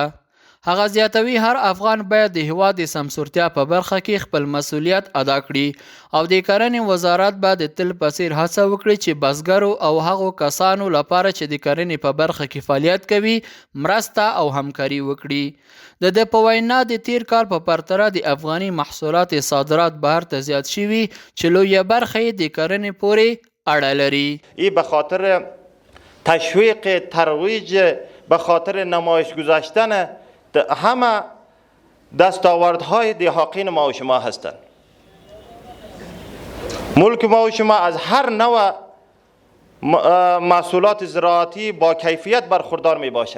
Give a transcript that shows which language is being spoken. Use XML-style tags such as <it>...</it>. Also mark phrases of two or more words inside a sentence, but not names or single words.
<ps>هغه زیاتوي هر افغان باید د هیواد د سمسورتیا په برخه کې خپل مسؤلیت ادا کړي او د کرنې وزارت به د تل په څیر هڅه وکړي چې بزګرو او هغو کسانو لپاره چې د کرنې په برخه کې فعالیت کوي مرسته او همکاري وکړي. د ده په وینا د تیر کال په پرتله د افغاني محصولات صادرات بهر ته زیات شوي چې لویه برخه یې د کرنې پورې اړه لري.</ps> <fa>این به خاطر تشویق، ترویج، به خاطر نمایش گذاشتن همه دستاوردهای د حاقین ما و شما هستند. ملک ما و شما از هر نوع محصولات زراعتی با کیفیت برخوردار می باشد.</fa>